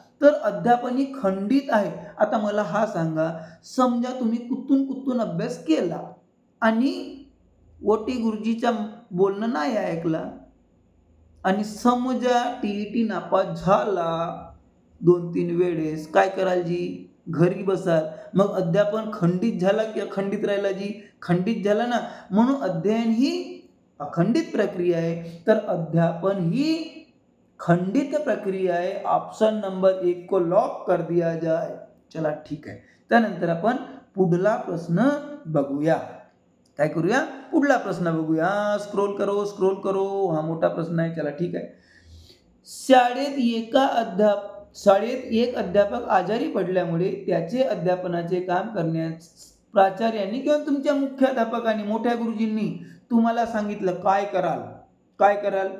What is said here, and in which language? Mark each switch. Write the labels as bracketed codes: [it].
[mr] तर अध्यापन ही खंडित आहे. आता मला हा सांगा, समजा तुम्ही कुठून अभ्यास केला आणि ओटी गुरुजीचा बोलणं नाही ऐकला आणि समजा TET नापास झाला 2-3 वेळेस, काय कराल जी, घरी बसाल. मग अध्यापन खंडित झाला की अखंडित राहिला जी, खंडित झाला ना. म्हणून अध्ययन ही अखंडित प्रक्रिया आहे, तर अध्यापन ही खंडित प्रक्रिया है. [hi] ऑप्शन नंबर 1 को लॉक कर दिया जाए. [mr] चला ठीक आहे. त्यानंतर आपण पुढला प्रश्न बघूया. काय करूया, पुढला प्रश्न बघूया. [hi] स्क्रोल करो. [mr] हा मोठा प्रश्न आहे. चला ठीक आहे. शाळेत एक अध्यापक आजारी पडल्यामुळे त्याचे अध्यापनाचे काम करण्यास प्राचार्यांनी किंवा तुमच्या मुख्याध्यापकांनी, मोठ्या गुरुजींनी तुम्हाला सांगितलं, काय कराल.